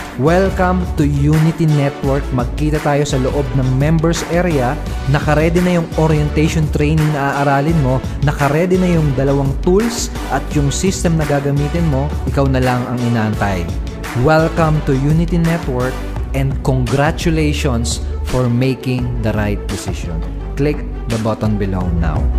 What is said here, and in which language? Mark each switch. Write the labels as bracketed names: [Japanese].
[English] Welcome to Unity Network. [Filipino] Magkita tayo sa loob ng members area. Naka-ready na yung orientation training na aaralin mo. Naka-ready na yung 2 tools at yung system na gagamitin mo. Ikaw na lang ang inaantay. [English] Welcome to Unity Network and congratulations for making the right decision. Click the button below now.